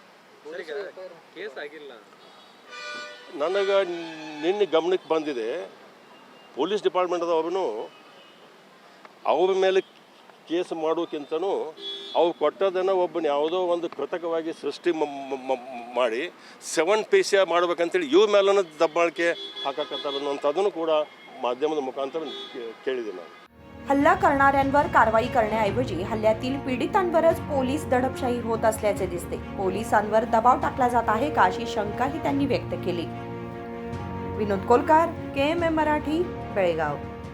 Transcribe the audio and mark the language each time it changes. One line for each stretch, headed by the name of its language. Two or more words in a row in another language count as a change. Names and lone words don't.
Kannada: ನನಗೆ ನಿನ್ನೆ ಗಮನಕ್ಕೆ ಬಂದಿದೆ,
English: police departmentದವ್ರೂ
Kannada: ಅವ್ರ ಮೇಲೆ ಕೇಸ್ ಮಾಡೋಕ್ಕಿಂತನೂ ಅವ್ರು ಕೊಟ್ಟದನ್ನು ಒಬ್ಬನ ಯಾವುದೋ ಒಂದು ಕೃತಕವಾಗಿ ಸೃಷ್ಟಿ ಮಾಡಿ 7 ಪೈಸೆ ಮಾಡ್ಬೇಕಂತೇಳಿ ಇವ್ರ ಮೇಲೂ ದಬ್ಬಾಳಿಕೆ ಹಾಕಕತ್ತಾರೆ ಅನ್ನೋಂಥದ್ದನ್ನು ಕೂಡ
Marathi: माध्यमाच्या मुखांतर केली
Kannada: ನಾನು.
Marathi: हल्ला करणाऱ्यांवर कारवाई करण्याऐवजी हल्ल्यातील पीडितांवरच पोलीस दडपशाही होत असल्याचे दिसते. पोलिसांवर दबाव टाकला जात आहे का अशी शंकाही त्यांनी व्यक्त केली. विनोद कोलकार, KMM मराठी, बेळगाव.